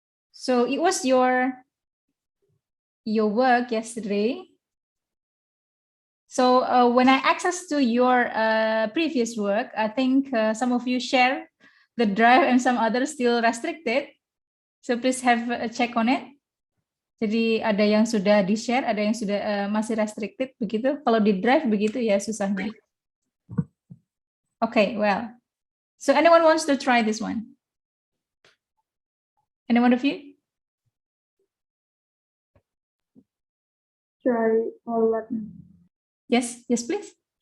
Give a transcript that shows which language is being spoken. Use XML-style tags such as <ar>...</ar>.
<en>So it was your work yesterday. So when I access to your previous work, I think some of you share the drive and some others still restricted. So please have a check on it.</en> <id>Jadi ada yang sudah di-share, ada yang sudah masih restricted begitu. Kalau di drive begitu ya susahnya.</id> <en>Okay, well. So anyone wants to try this one? Any one of you? Try for what? Yes, please.</en>